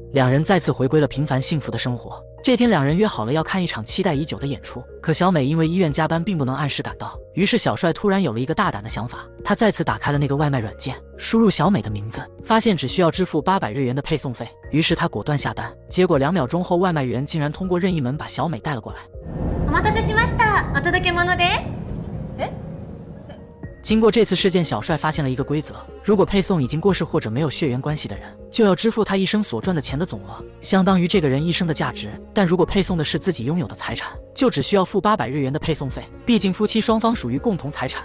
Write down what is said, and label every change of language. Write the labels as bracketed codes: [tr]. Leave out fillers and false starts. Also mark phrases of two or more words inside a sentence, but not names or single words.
[zh] 两人再次回归了平凡幸福的生活。这天两人约好了要看一场期待已久的演出，可小美因为医院加班并不能按时赶到，于是小帅突然有了一个大胆的想法，他再次打开了那个外卖软件，输入小美的名字，发现只需要支付800日元的配送费，于是他果断下单。结果2秒钟后，外卖员竟然通过任意门把小美带了过来。 [ja] お待たせしました。お届け物です。 [zh] 经过这次事件，小帅发现了一个规则，如果配送已经过世或者没有血缘关系的人，就要支付他一生所赚的钱的总额，相当于这个人一生的价值。但如果配送的是自己拥有的财产，就只需要付800日元的配送费，毕竟夫妻双方属于共同财产。